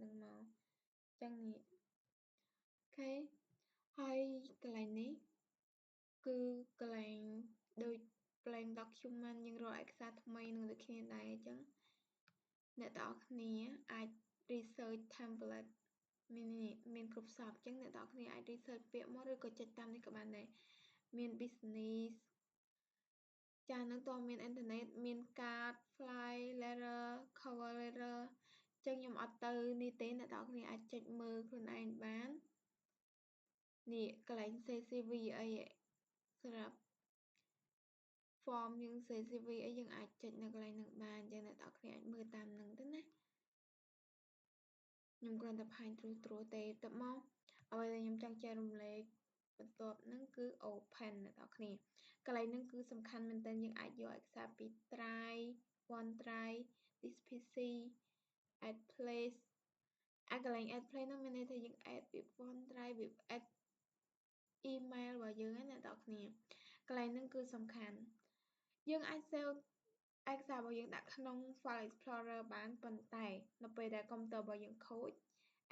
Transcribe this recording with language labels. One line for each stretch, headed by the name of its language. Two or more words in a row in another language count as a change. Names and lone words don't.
Khmer: ហ្នឹងមកចឹងនេះអូខេហើយកន្លែងនេះគឺកន្លែងដូច
English: blank document
Khmer: យើងរកឯកសារថ្មីនឹងដូចគ្នា ដែរអញ្ចឹងអ្នកទាំងអស់គ្នាអាច
English: research template
Khmer: មានគ្រប់សពអញ្ចឹងអ្នកទាំងអស់គ្នាអាច research ពាក្យមក ឬក៏ចុចតាមនេះក៏បានដែរមាន business ចានឹងតើមានអ៊ីនធឺណិតមាន
English: card fly letter cover letter
Khmer: អញ្ចឹងខ្ញុំអត់ទៅនេះទេអ្នកទាំងអស់គ្នាអាចចុចមើលខ្លួនឯងបាននេះកន្លែង CCV អីសម្រាប់ form យើង CCV អីយើងអាចចុចនៅកន្លែងហ្នឹងបានអញ្ចឹងអ្នកទាំងអស់គ្នាអាចមើលតាមហ្នឹងទៅណា ខ្ញុំគ្រាន់តែផាញ់ត្រួសទេទៅមកអ្វីដែលខ្ញុំចង់ចែករំលែកបន្ទាប់ហ្នឹងគឺ open អ្នកទាំងអស់គ្នាកន្លែងហ្នឹងគឺសំខាន់មែនទែនយើងអាចយកឯកសារពី
English: drive OneDrive this PC add place
Khmer: កន្លែង
English: add place
Khmer: ហ្នឹងមានន័យថាយើង add ពី OneDrive វា add email របស់យើងណាអ្នកទាំងអស់គ្នាកន្លែងហ្នឹងគឺសំខាន់យើងអាច save ឯកសាររបស់យើងដាក់ក្នុង
English: file explorer
Khmer: បានប៉ុន្តែនៅពេលដែលកុំព្យូទ័ររបស់យើងខូចឯ